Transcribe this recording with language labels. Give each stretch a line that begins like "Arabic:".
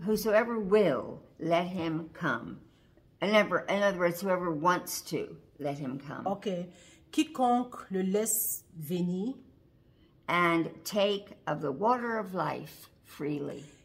English: whosoever will let him come. In other words, whoever wants to let him come. Ok.
French: Quiconque le laisse venir
English: And take of the water of life freely.